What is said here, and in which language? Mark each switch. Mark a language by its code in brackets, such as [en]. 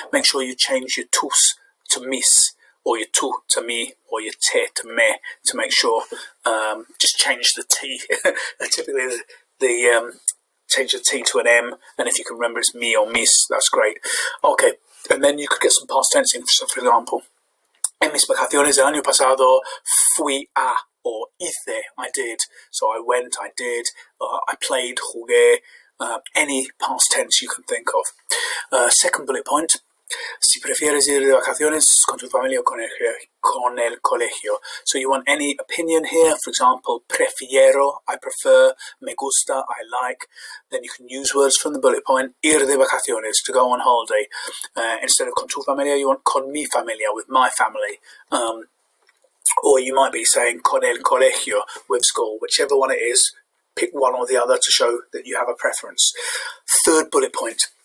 [en] Make sure you change your tus to mis, or your tu to me, or your te to me, to make sure, just change the t. Typically the change the T to an M, and if you can remember it's me or mis, that's great. Okay, and then you could get some past tensing. So, for example, [es] en mis vacaciones el año pasado fui a, [en] or [es] hice, [en] I did. So I went, I did, I played, [es] jugué, [en] any past tense you can think of. Second bullet point. [es] Si prefieres ir de vacaciones con tu familia o con el colegio. [en] So you want any opinion here. For example, [es] prefiero, [en] I prefer, [es] me gusta, [en] I like. Then you can use words from the bullet point. [es] Ir de vacaciones, [en] to go on holiday. Instead of [es] con tu familia, [en] you want [es] con mi familia, [en] with my family. Or you might be saying [es] con el colegio, [en] with school. Whichever one it is, pick one or the other to show that you have a preference. Third bullet point.